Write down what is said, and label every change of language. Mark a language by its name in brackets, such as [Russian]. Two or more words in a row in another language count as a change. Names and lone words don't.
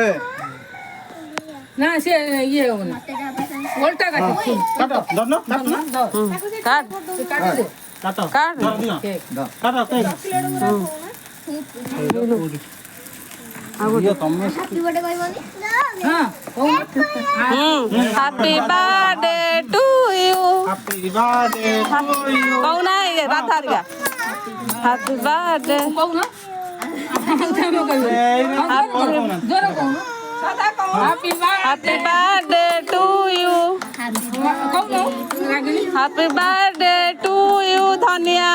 [Bhojpuri] ना से ये उल्टा काट काट धर न काट काट दे काट काट धर दिया काट के ये तुम [English] happy birthday कहबोनी [Bhojpuri] हां [English] happy birthday to you happy birthday to you [Bhojpuri] कौन है ये बात हारिया [English] happy birthday [Bhojpuri] कहू ना जोरा कहू सदा कहू हैप्पी [English] birthday to you [Bhojpuri] कहू ना [English] happy birthday to you धनिया